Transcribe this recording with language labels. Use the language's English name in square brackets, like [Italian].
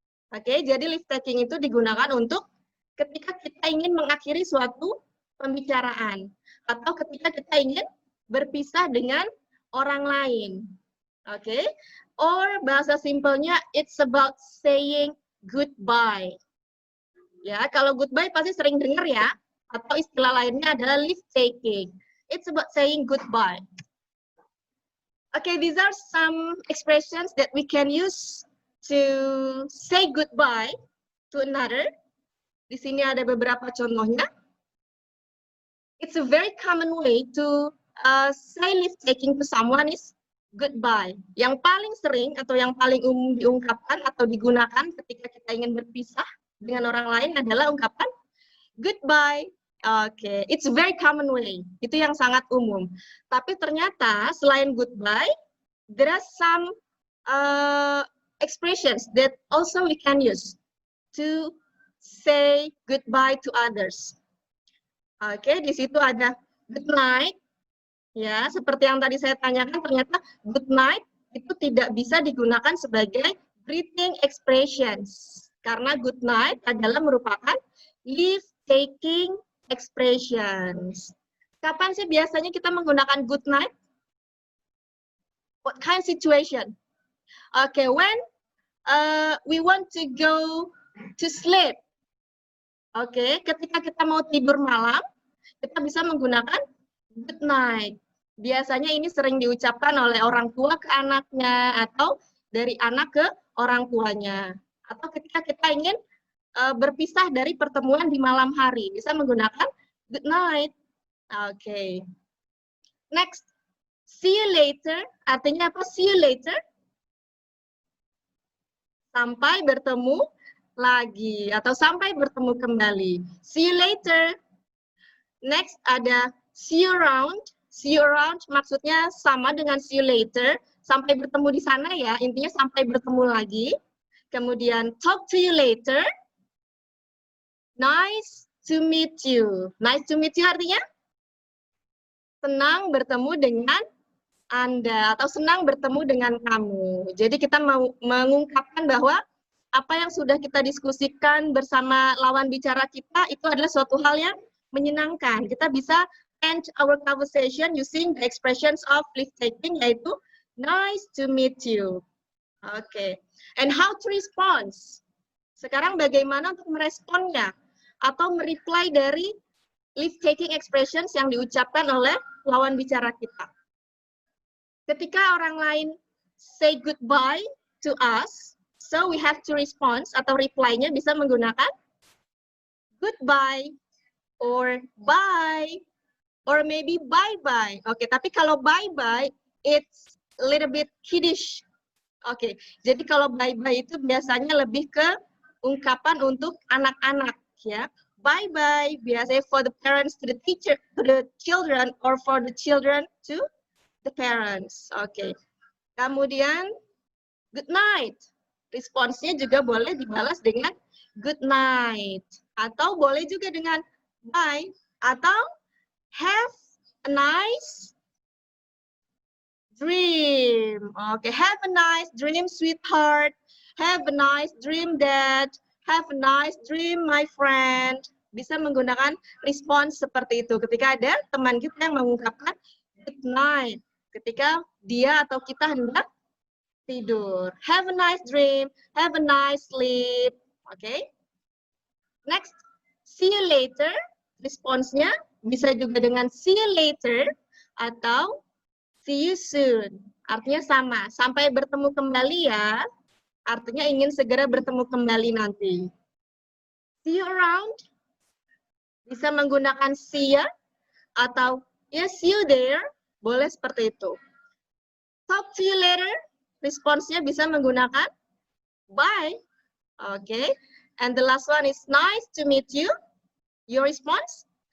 [Indonesian] Oke, jadi leave taking itu digunakan untuk ketika kita ingin mengakhiri suatu pembicaraan atau ketika kita ingin berpisah dengan orang lain. [English] Oke, or [Indonesian] bahasa simpelnya [English] it's about saying goodbye. [Indonesian] Ya, kalau goodbye pasti sering dengar ya, atau istilah lainnya adalah leave taking. [English] It's about saying goodbye. Okay, these are some expressions that we can use to say goodbye to another. [Indonesian] Di sini ada beberapa contohnya. [English] It's a very common way to say leave taking to someone is goodbye. [Indonesian] Yang paling sering atau yang paling umum diungkapkan atau digunakan ketika kita ingin berpisah dengan orang lain adalah ungkapan goodbye. [English] Oke, it's a very common way. [Indonesian] Itu yang sangat umum. Tapi ternyata selain [English] goodbye, there are some expressions that also we can use to say goodbye to others. [Indonesian] Oke, di situ ada good night. Ya, seperti yang tadi saya tanyakan, ternyata good night itu tidak bisa digunakan sebagai greeting expressions. Karena good night adalah merupakan leave taking expressions. Kapan sih biasanya kita menggunakan good night? [English] What kind of situation? Okay, when we want to go to sleep. [Indonesian] Oke, ketika kita mau tidur malam, kita bisa menggunakan good night. Biasanya ini sering diucapkan oleh orang tua ke anaknya atau dari anak ke orang tuanya. Atau ketika kita ingin berpisah dari pertemuan di malam hari, bisa menggunakan good night. [English] Oke. Next, see you later. [Indonesian] Artinya apa? [English] See you later. [Indonesian] Sampai bertemu lagi atau sampai bertemu kembali. [English] See you later. Next ada see you around. [Indonesian] See you around maksudnya sama dengan see you later. Sampai bertemu di sana ya, intinya sampai bertemu lagi. [English] Kemudian talk to you later. Nice to meet you. [Indonesian] Nice to meet you artinya senang bertemu dengan Anda atau senang bertemu dengan kamu. Jadi kita mau mengungkapkan bahwa apa yang sudah kita diskusikan bersama lawan bicara kita itu adalah suatu hal yang menyenangkan. Kita bisa [English] end our conversation using the expressions of leave taking, yaitu nice to meet you. Oke. And how to respond? [Indonesian] Sekarang bagaimana untuk meresponnya atau mereply dari leave taking expressions yang diucapkan oleh lawan bicara kita. Ketika orang lain [English] say goodbye to us, so we have to respond [Indonesian] atau reply-nya bisa menggunakan [English] goodbye or bye or maybe bye-bye. Oke, [Indonesian] tapi kalau [English] bye-bye it's a little bit kiddish. [Indonesian] Oke, jadi kalau bye-bye itu biasanya lebih ke ungkapan untuk anak-anak ya. [English] Bye-bye biasanya for the parents to the teacher, to the children, or for the children to the parents. [Indonesian] Oke. Kemudian good night. Responsnya juga boleh dibalas dengan good night. Atau boleh juga dengan bye. Atau have a nice dream. [English] Oke, have a nice dream, sweetheart. Have a nice dream, dad. Have a nice dream, my friend. [Indonesian] Bisa menggunakan respons seperti itu. Ketika ada teman kita yang mengungkapkan good night. Ketika dia atau kita hendak tidur. [English] Have a nice dream. Have a nice sleep. Oke. Next, see you later. [Indonesian] Responsnya bisa juga dengan see you later atau see you soon. Artinya sama. Sampai bertemu kembali ya. Artinya ingin segera bertemu kembali nanti. See you around. Bisa menggunakan [English] see ya atau yes, see you there. [Indonesian] Boleh seperti itu. [English] Talk to you later. [Indonesian] Responsnya bisa menggunakan bye. [English] Okay. And the last one is nice to meet you. Your response?